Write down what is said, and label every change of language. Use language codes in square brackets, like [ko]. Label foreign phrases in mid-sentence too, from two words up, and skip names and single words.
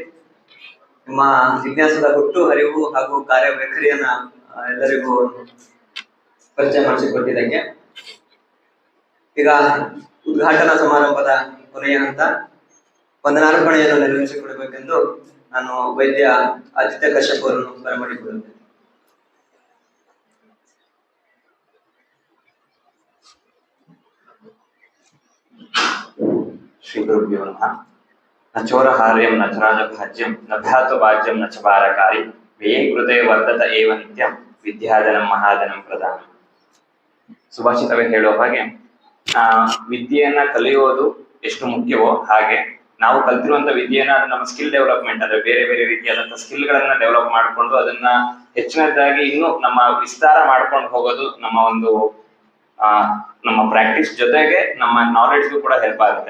[kn] ನಿಮ್ಮ ಜಿಜ್ಞಾಸದ ಹುಟ್ಟು ಹರಿವು ಹಾಗೂ ಕಾರ್ಯವೈಖರಿಯನ್ನ ಎಲ್ಲರಿಗೂ ಪರಿಚಯ ಮಾಡಿಸಿಕೊಟ್ಟಿದ್ದಕ್ಕೆ. ಈಗ ಉದ್ಘಾಟನಾ ಸಮಾರಂಭದ ಕೊನೆಯ ಹಂತ ವಂದನಾರ್ಪಣೆಯನ್ನು ನೆರವೇರಿಸಿಕೊಡಬೇಕೆಂದು ನಾನು ವೈದ್ಯ ಆದಿತ್ಯ ಕಶ್ಯಪ್ ಅವರನ್ನು ಬರಮಾಡಿಕೊಳ್ಳುತ್ತೇನೆ. [sa] ಶ್ರೀ ಗುರುಭ್ಯೋ ನಮಃ. ನ ಚೋರಹಾರ್ಯಂ ನ ಚರಾಜಭಾಜ್ಯಂ ನ ಭ್ಯಾತು ಭಾಜ್ಯಂ ನ ಚ ಪಾರಕಾರಿ ವ್ಯಯೇ ಕೃತೆ ವರ್ಧತ ಏವ ನಿತ್ಯಂ ವಿದ್ಯಾಧನಂ ಮಹಾಧನಂ ಪ್ರಧಾನ. [kn] ಸುಭಾಷಿತವೇ ಹೇಳುವ ಹಾಗೆ ವಿದ್ಯೆಯನ್ನ ಕಲಿಯೋದು ಎಷ್ಟು ಮುಖ್ಯವೋ ಹಾಗೆ ನಾವು ಕಲ್ತಿರುವಂತ ವಿದ್ಯೆಯನ್ನ ನಮ್ಮ [en] skill development [kn] ಅಂದ್ರೆ ಬೇರೆ ಬೇರೆ ರೀತಿಯಾದಂತಹ ಸ್ಕಿಲ್ ಗಳನ್ನ ಡೆವಲಪ್ ಮಾಡ್ಕೊಂಡು ಅದನ್ನ ಹೆಚ್ಚಿನದಾಗಿ ಇನ್ನು ನಮ್ಮ ವಿಸ್ತಾರ ಮಾಡ್ಕೊಂಡು ಹೋಗೋದು ನಮ್ಮ ಪ್ರಾಕ್ಟೀಸ್ ಜೊತೆಗೆ ನಮ್ಮ ನಾಲೆಡ್ಜ್ಗೂ ಕೂಡ ಹೆಲ್ಪ್ ಆಗುತ್ತೆ.